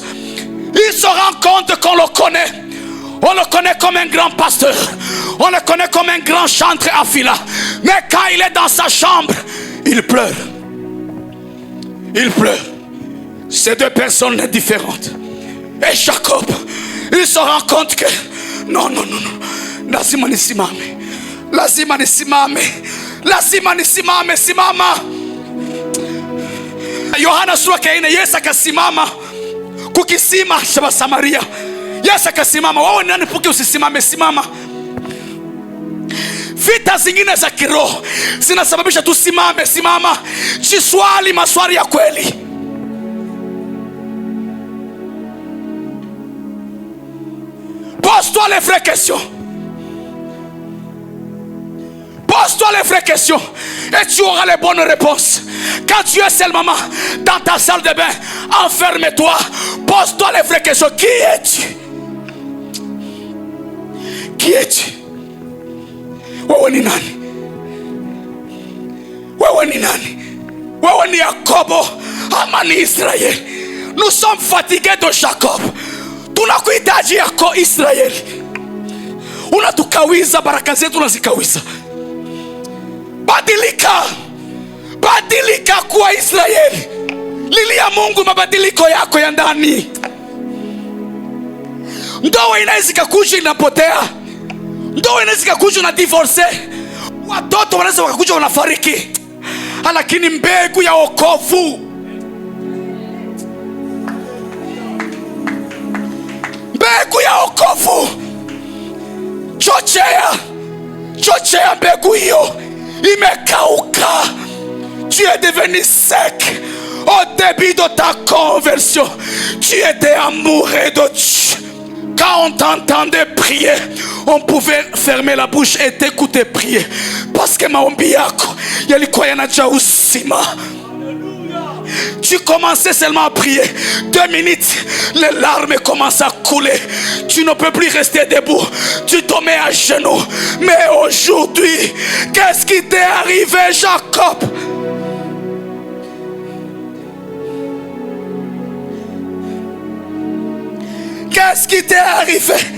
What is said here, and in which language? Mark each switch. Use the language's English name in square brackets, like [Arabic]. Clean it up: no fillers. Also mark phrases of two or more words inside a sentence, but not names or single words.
[French] Il se rend compte qu'on le connaît. On le connaît comme un grand pasteur. On le connaît comme un grand chantre à Phila. Mais quand il est dans sa chambre, il pleure. Il pleure. C'est 2 personnes différentes. Et Jacob, il se rend compte que non. [Swahili] Lazima nisimame. Simama. Yohana sura ya 4, Yesu akasimama kukisima cha Samaria. Yesu akasimama. Wewe nani puki usisimame? Simama. Vita zingine za kiroho zinasababisha tusimame. Simama. Jiswali maswali ya kweli. [French] Pose-toi les vraies questions. Pose-toi les vraies questions et tu auras les bonnes réponses. Quand tu es seul, maman, dans ta salle de bain, enferme-toi. Pose-toi les vraies questions. Qui es-tu? Qui es-tu? Wewe ni nani? Wewe ni nani? Wewe ni Yakobo ama ni Israeli? Nous sommes fatigués de Jacob. Tunakuhitaji yako Israeli. Unatukawiza baraka zetu, unazikawiza. Badilika. Badilika kuwa Israeli. Lilia Mungu mabadiliko yako ya ndani. Ndoa inaweza kuja inapotea. Ndoa inaweza kuja na divorce. Watoto wanaweza wakakuja wanafariki. Lakini mbegu ya wokovu, mbegu ya wokovu, chochea mbegu hiyo. Imekauka. Tu es devenu sec au début de ta conversion. Tu étais amoureux de Dieu. Quand on t'entendait prier, on pouvait fermer la bouche et t'écouter prier. Parce que [Swahili] maombi yako yalikuwa yanajaa uzima. [French] Tu commençais seulement à prier. 2 minutes, les larmes commencent à couler. Tu ne peux plus rester debout. Tu te mets à genoux. Mais aujourd'hui, qu'est-ce qui t'est arrivé, Jacob? Qu'est-ce qui t'est arrivé?